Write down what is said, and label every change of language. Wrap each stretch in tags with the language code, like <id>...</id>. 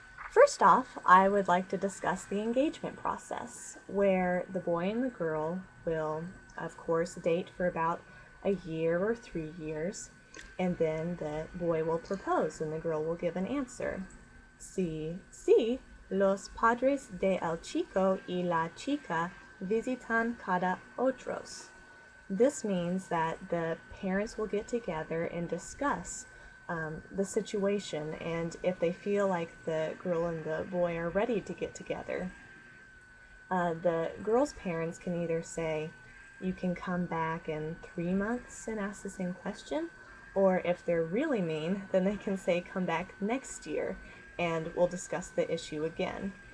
<en>First off, I would like to discuss the engagement process, where the boy and the girl will, of course, date for about a year or 3 years, and then the boy will propose and the girl will give an answer.</en> <es>Sí, los padres de el chico y la chica visitan cada otros.</es> <en>This means that the parents will get together and discuss the situation, and if they feel like the girl and the boy are ready to get together, the girl's parents can either say, you can come back in 3 months and ask the same question, or if they're really mean, then they can say, come back next year and we'll discuss the issue again.</en>